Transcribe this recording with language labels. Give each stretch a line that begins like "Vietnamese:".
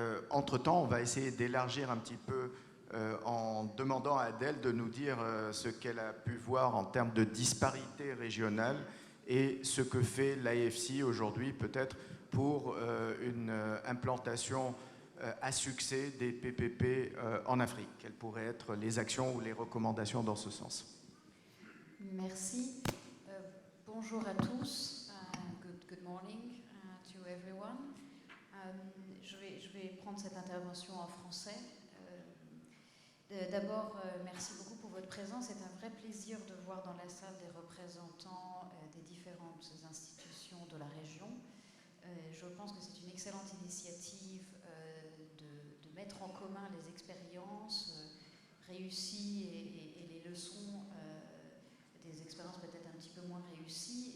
French: Entre-temps, on va essayer d'élargir un petit peu en demandant à Adèle de nous dire ce qu'elle a pu voir en termes de disparité régionale et ce que fait l'AFC aujourd'hui peut-être pour une implantation à succès des PPP en Afrique. Quelles pourraient être les actions ou les recommandations dans ce sens? Merci. Bonjour à tous.
English: Good morning to everyone.
French: Je vais prendre cette intervention en français. D'abord, merci beaucoup pour votre présence. C'est un vrai plaisir de voir dans la salle des représentants des différentes institutions de la région. Je pense que c'est une excellente initiative de mettre en commun les expériences réussies et les leçons des expériences peut-être un petit peu moins réussies.